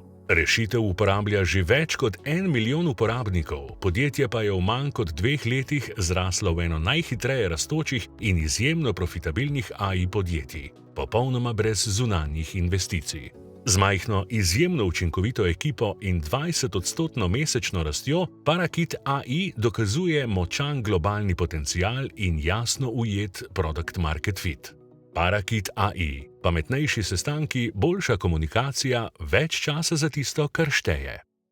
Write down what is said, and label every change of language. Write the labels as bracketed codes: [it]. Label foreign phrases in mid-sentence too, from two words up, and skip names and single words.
[sl] Rešitev uporablja že več kot 1 milijon uporabnikov, podjetje pa je v manj kot 2 letih zraslo v eno najhitreje rastočih in izjemno profitabilnih AI podjetij, popolnoma brez zunanjih investicij. Z majhno, izjemno učinkovito ekipo in 20-odstotno mesečno rastjo Parakit AI dokazuje močan globalni potencial in jasno ujet [en] product market fit. [sl] Parakit AI. Pametnejši sestanki, boljša komunikacija, več časa za tisto, kar šteje.